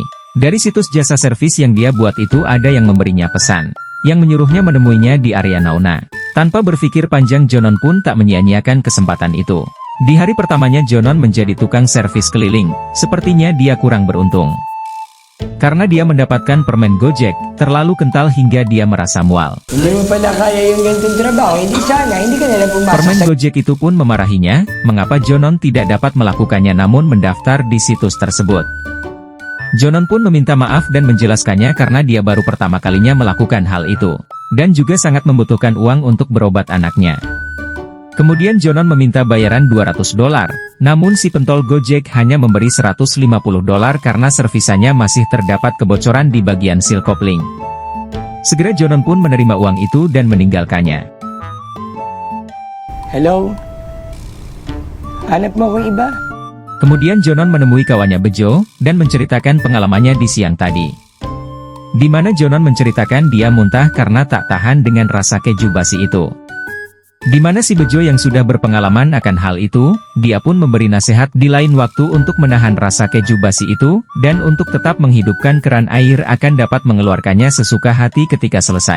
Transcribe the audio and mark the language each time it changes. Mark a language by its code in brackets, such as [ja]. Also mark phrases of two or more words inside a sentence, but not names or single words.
[id] Dari situs jasa servis yang dia buat itu ada yang memberinya pesan, yang menyuruhnya menemuinya di area Nauna. Tanpa berpikir panjang Jonon pun tak menyia-nyiakan kesempatan itu. Di hari pertamanya Jonon menjadi tukang servis keliling, sepertinya dia kurang beruntung. Karena dia mendapatkan permen Gojek, terlalu kental hingga dia merasa mual. [tl] Hindi mo pala kaya yung ganitong trabaho, hindi sana, hindi ka nalang pumasok [id] Permen [tl] sa... [id] Gojek itu pun memarahinya, mengapa Jonon tidak dapat melakukannya namun mendaftar di situs tersebut. Jonon pun meminta maaf dan menjelaskannya karena dia baru pertama kalinya melakukan hal itu, dan juga sangat membutuhkan uang untuk berobat anaknya. Kemudian Jonon meminta bayaran $200, namun si pentol Gojek hanya memberi $150 karena servisannya masih terdapat kebocoran di bagian seal kopling. Segera Jonon pun menerima uang itu dan meninggalkannya. [tl] Hello? Hanap mo akong iba? [id] Kemudian Jonon menemui kawannya Bejo, dan menceritakan pengalamannya di siang tadi. Di mana Jonon menceritakan dia muntah karena tak tahan dengan rasa keju basi itu. Di mana si Bejo yang sudah berpengalaman akan hal itu, dia pun memberi nasihat di lain waktu untuk menahan rasa keju basi itu, dan untuk tetap menghidupkan keran air akan dapat mengeluarkannya sesuka hati ketika selesai.